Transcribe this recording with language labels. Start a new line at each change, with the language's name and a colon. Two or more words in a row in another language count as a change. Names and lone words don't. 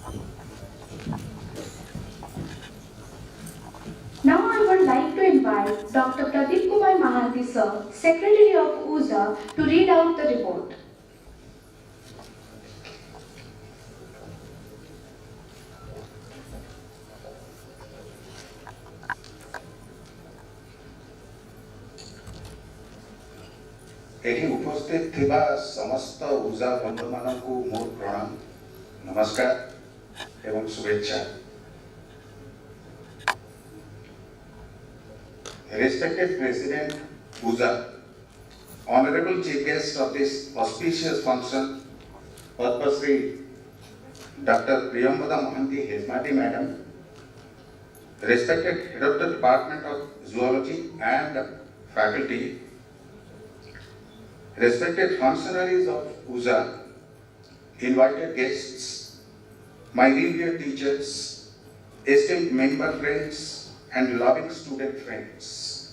English: Now I would like to invite Dr. Pradeep Kumar Mahanti, sir, Secretary of USA, to read out the report.
Odia: ଏଠି ଉପସ୍ଥିତ ଥିବା ସମସ୍ତ ଊର୍ଜା ବନ୍ଧୁ ମାନଙ୍କୁ ମୋର ପ୍ରଣାମ ନମସ୍କାର ଏବଂ ଶୁଭେଚ୍ଛା।
English: Respected President Uza, Honorable Chief Guest of this auspicious function, Padma Shri Dr. Priyambada Mohanty Hesmati Madam, respected Head of the Department of Zoology and Faculty, respected functionaries of USA, invited guests, my revered teachers, esteemed member friends, and loving student friends.